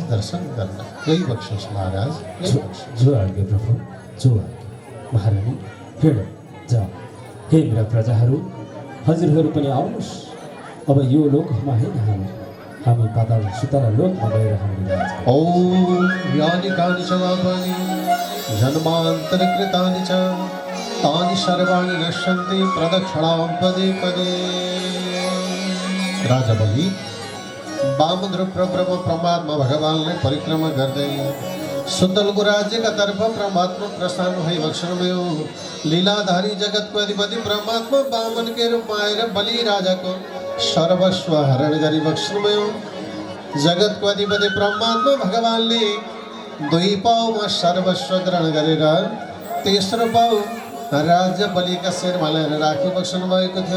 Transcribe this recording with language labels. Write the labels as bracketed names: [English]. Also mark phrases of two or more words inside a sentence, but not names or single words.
[Nepali] दर्शन गर्न गइबक्सोस् महाराज। जो आज्ञा प्रभु, जो आज्ञा। महारानी हिँड जाऊ। हे मेरा प्रजाहरू, हजुरहरू पनि आउनुहोस्। अब यो लोकमा होइन, हामी पाताल सुतल लोकमा गएर हाम्रो राज गर्छौँ। [Sanskrit] ओम यानि कानि च पापानि जन्मान्तरकृतानि च तानि सर्वाणि नश्यन्ति प्रदक्षिणां पदे पदे। [Nepali] राजा बलि वामद्रुप्र ब्रह्म परमात्मा भगवानले परिक्रमा गर्दै सुतलको राज्यका तर्फ परमात्मा प्रस्थान भइबक्सन भयो। लीलाधारी जगतको अधिपति परमात्मा वामनकै रूपमा आएर बलि राजाको सर्वस्व हरण गरिबक्सन भयो। जगतको अधिपति परमात्मा भगवानले दुई पाउमा सर्वस्व ग्रहण गरेर तेस्रो पाउ राज्य बलिका शिरमा ल्याएर राखिबक्सन भएको थियो।